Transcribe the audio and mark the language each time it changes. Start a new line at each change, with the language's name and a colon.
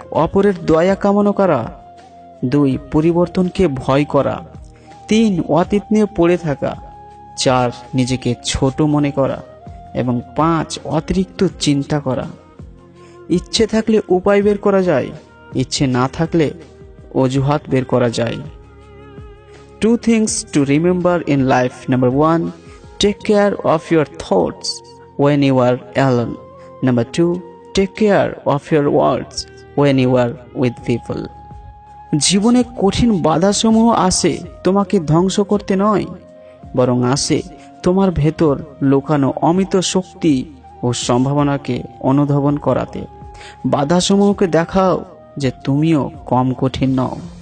Bangla: অপরের দয়া কামনা করা। 2. পরিবর্তনকে ভয় করা। 3. অতীত নিয়ে পড়ে থাকা। 4. নিজেকে ছোট মনে করা। এবং 5. অতিরিক্ত চিন্তা করা। ইচ্ছে থাকলে উপায় বের করা যায়, ইচ্ছে না থাকলে অজুহাত বের করা যায়।
English: 2 things to remember in life. Number 1, take care of your thoughts when you are alone. Number 2, take care of your words when you are with people.
Bangla: জীবনে কঠিন বাধাসমূহ আসে তোমাকে ধ্বংস করতে নয়, বরং আসে তোমার ভেতর লুকানো অমিত শক্তি ও সম্ভাবনাকে অনুধাবন করাতে। বাধাসমূহকে দেখাও যে তুমিও কম কঠিন নও।